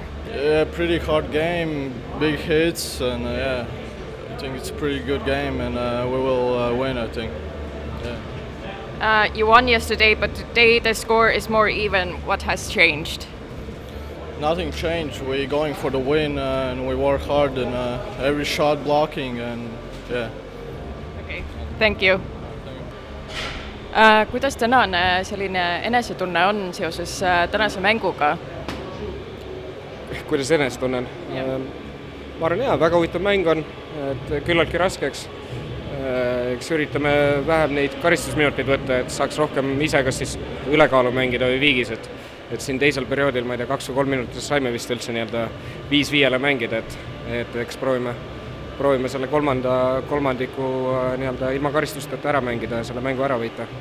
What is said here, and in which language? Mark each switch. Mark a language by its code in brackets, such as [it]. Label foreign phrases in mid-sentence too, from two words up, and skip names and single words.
[en] Yeah, pretty hard game, big hits, and yeah, I think it's a pretty good game, and we will win, I think. Yeah. You won yesterday, but today the score is more even. What has changed? Nothing changed. We're going for the win, and we work hard, and every shot blocking, and yeah. Okay, thank you. [et] Kuidas tänane selline enesetunne on seoses tänase mänguga? Kuidas enesetunnen? Ma arvan, väga huvitav mäng on, et küllaltki raskeks. eks üritame vähem neid karistusminuteid võtta, et saaks rohkem ise kas siis ülekaalu mängida või viigis, et siin teisel perioodil, ma ei tea, 2 või 3 minutit saime vist üldse nii-öelda 5-5 mängida, et eks proovime selle kolmandiku nii-öelda ilma karistusteta ära mängida ja selle mängu ära võita.